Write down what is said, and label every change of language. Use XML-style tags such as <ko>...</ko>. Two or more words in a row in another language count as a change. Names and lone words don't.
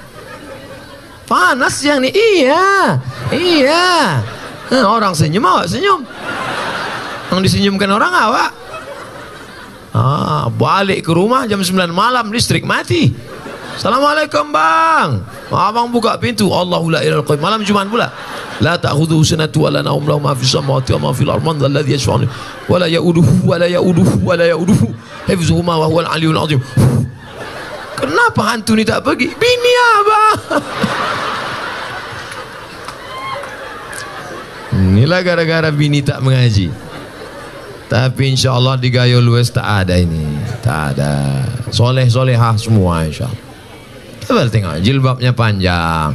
<ms>Panas yang ini. Iya. Orang senyum awak senyum. Yang disenyumkan orang awak. Balik ke rumah jam 9 malam listrik mati. Assalamualaikum bang. Abang buka pintu.</ms> <ar>الله لا إله إلا الله.</ar> <ms>Malam Jumat pula.</ms> <ar>لا تأخذه سنة ولا نوم له ما في السماوات وما في الأرض من ذا الذي يشفع ولا يئوده حفظهما وهو العلي العظيم.</ar> <ms>Kenapa hantu ni tak pergi? Bini abang. Inilah gara-gara bini tak mengaji. Tapi</ms> <ar>إن شاء الله</ar> <ms>di Gayo Lues tak ada ini. Tak ada. Soleh-solehah semua</ms> <ar>إن شاء الله.</ar> <ms>Coba tengok jilbabnya panjang.</ms>